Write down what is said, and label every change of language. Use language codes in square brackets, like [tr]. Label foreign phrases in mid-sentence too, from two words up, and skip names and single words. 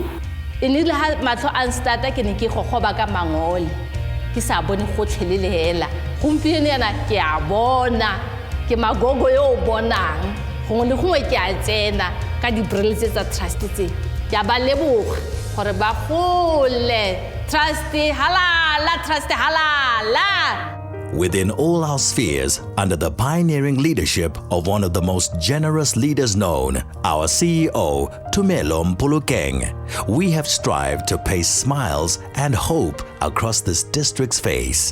[tn] e nile ha matlho a nstata ke ne ke gogoba ka mangole ke sa bone gotlhe le hela gompieno yana ke a bona ke magogo yo bonang gongwe le gongwe ke a tsena ka di-breletse tsa trust tse ke a ba leboga gore ba gole trust halala. [en] Within all our spheres, under the pioneering leadership of one of the most generous leaders known, our CEO, Tumelo Mpulukeng, we have strived to paste smiles and hope across this district's face.